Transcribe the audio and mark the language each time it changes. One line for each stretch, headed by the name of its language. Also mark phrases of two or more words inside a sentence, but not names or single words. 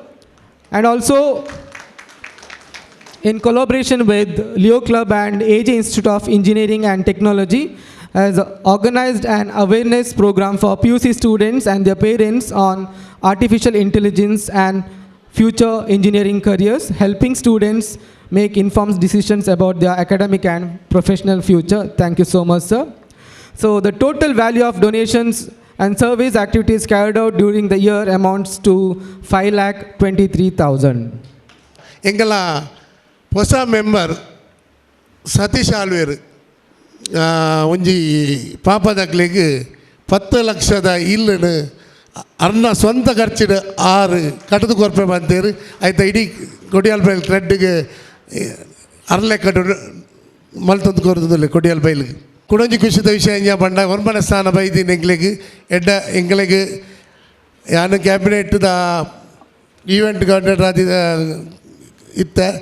English: And also, in collaboration with Leo Club and AJ Institute of Engineering and Technology, has organized an awareness program for PUC students and their parents on artificial intelligence and future engineering careers, helping students make informed decisions about their academic and professional future. Thank you so much, sir. So the total value of donations and service activities carried out during the year amounts to 5,23,000.
Tulu: ಎಂಗಲ ಹೊಸ ಮೆಂಬರ್ ಸತೀಶ್ ಆಳ್ವೇರು ಒಂಜಿ ಪಾಪದಕ್ಲೆಗ್ 10 ಲಕ್ಷದ ಇಲ್ಲನು ಅರ್ನ ಸ್ವಂತ ಖರ್ಚಿಡು 6 ಕಟ್ಟದು ಕೊರ್ಪೆ ಬಂತೇರು ಆಯ್ತಾ ಇಡೀ ಕೊಡಿಯಾಲ್ಬೈಲ್ ಕ್ರೆಡ್ಗೆ ಅರ್ಲೆಕ್ಕಡು ಮಲ್ತೊಂದು ಕೊರದಿಲ್ಲ ಕೊಡಿಯಾಲ್ಬೈಲ್ಗೆ ಕುಡೊಂಜಿ ಖುಷಿದ ವಿಷಯ ಎಂಜ ಪಂಡ ಒರ್ಮನ ಸ್ಥಾನ ಬೈದಿನ ಎಂಗ್ಲೆಗ್ ಎಡ್ಡ ಎಂಗ್ಲೆಗ್ ಯಾನು ಕ್ಯಾಬಿನೆಟ್ದ
English: event coordinator
Tulu: ಆದಿದ ಇತ್ತ